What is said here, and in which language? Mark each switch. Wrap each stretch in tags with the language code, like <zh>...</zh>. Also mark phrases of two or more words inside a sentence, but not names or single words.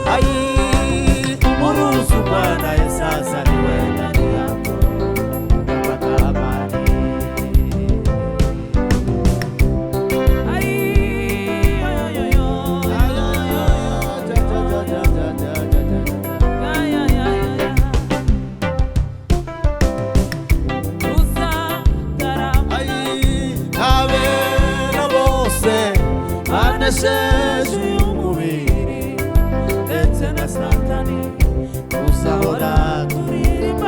<sw>Ai, muruhusu Bwana Yesu azaliwe ndani yako, utapata amani. Ai, yo, yo, yo, yo. Ya, ya, ya, ya, ya.</sw> <rw>Uza karama. Abera bose banesheje umubiri ndetse na Satani, uzahora Turirimba.</rw>